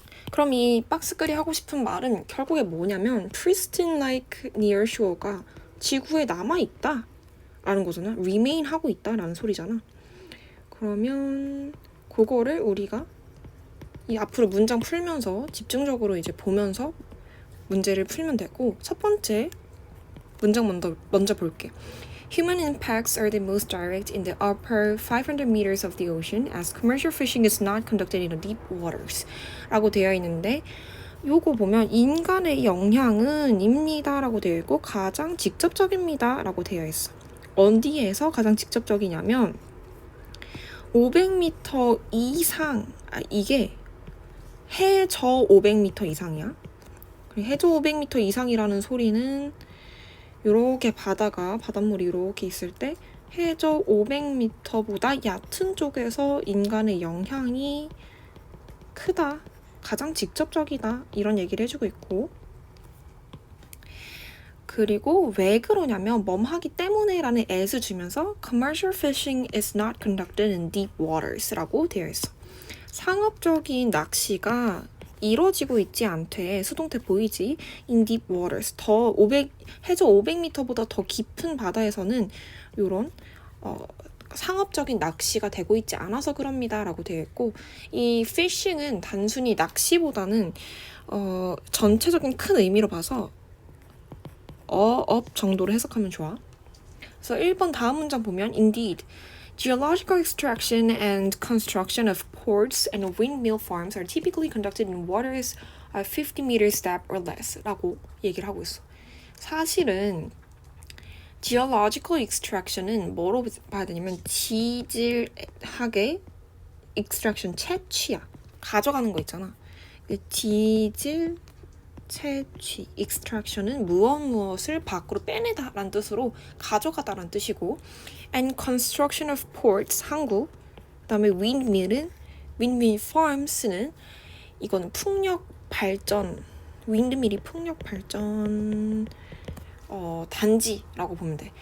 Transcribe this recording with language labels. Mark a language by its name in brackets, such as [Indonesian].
[Korean] 그럼 이 박스글이 하고 싶은 말은 결국에 뭐냐면 [English] pristine like nearshore [Korean] 가 지구에 남아있다 라는 거잖아. remain 하고 있다 라는 소리잖아. 그러면 그거를 우리가 이 앞으로 문장 풀면서 집중적으로 이제 보면서 문제를 풀면 되고, 첫 번째 문장 먼저 볼게. [English] Human impacts are the most direct in the upper 500 meters of the ocean as commercial fishing is not conducted in the deep waters [Korean] 라고 되어 있는데, 요거 보면 인간의 영향은 입니다 라고 되어 있고 가장 직접적입니다 라고 되어 있어. 어디에서 가장 직접적이냐면 500m 이상, 이게 해저 500m 이상이야. 해저 500m 이상이라는 소리는 요렇게 바닷물이 이렇게 있을 때 해저 500m보다 얕은 쪽에서 인간의 영향이 크다, 가장 직접적이다 이런 얘기를 해주고 있고, 그리고 왜 그러냐면 멈하기 때문에 라는 as를 주면서 [English] commercial fishing is not conducted in deep waters [Korean] 라고 되어 있어. 상업적인 낚시가 이루어지고 있지 않대. 수동태 보이지? [English] in deep waters. [Korean] 해저 500m보다 더 깊은 바다에서는 이런 상업적인 낚시가 되고 있지 않아서 그럽니다 라고 되어 있고, 이 fishing은 단순히 낚시보다는 전체적인 큰 의미로 봐서 업 정도로 해석하면 좋아. 그래서 1번 다음 문장 보면 [English] indeed geological extraction and construction of ports and windmill farms are typically conducted in waters of 50 meters depth or less [Korean] 라고 얘기를 하고 있어. 사실은 geological extraction은 뭐로 봐야 되냐면 지질학의 extraction, 채취야. 가져가는 거 있잖아. 지질 채취, extraction은 무엇을 밖으로 빼내다 라는 뜻으로 가져가다 라는 뜻이고, [English] and construction of ports, [Korean] 항구, 그 다음에 windmill farms는 이거는 풍력 발전, windmill이 풍력 발전 단지라고 보면 돼.